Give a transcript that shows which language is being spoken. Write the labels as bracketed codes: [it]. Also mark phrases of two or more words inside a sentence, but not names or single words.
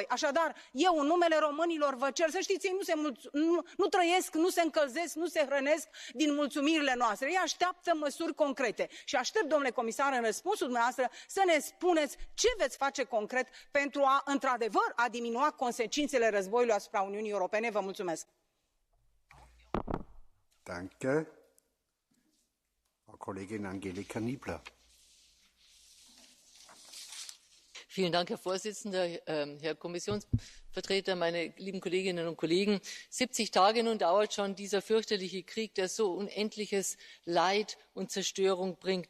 [ro] Așadar, eu în numele românilor vă cer să știți, ei nu trăiesc, nu se încălzesc, nu se hrănesc din mulțumirile noastre. Ei așteaptă măsuri concrete și aștept, domnule comisar, în răspunsul dumneavoastră să ne spuneți ce veți face concret pentru a, într-adevăr, a diminua consecințele războiului asupra Uniunii Europene. Vă mulțumesc. [de] Danke. Frau Kollegin Angelika Niebler. Vielen Dank, Herr Vorsitzender, Herr Kommissionsvertreter, meine lieben Kolleginnen und Kollegen. 70 Tage nun dauert schon dieser fürchterliche Krieg, der so unendliches Leid und Zerstörung bringt.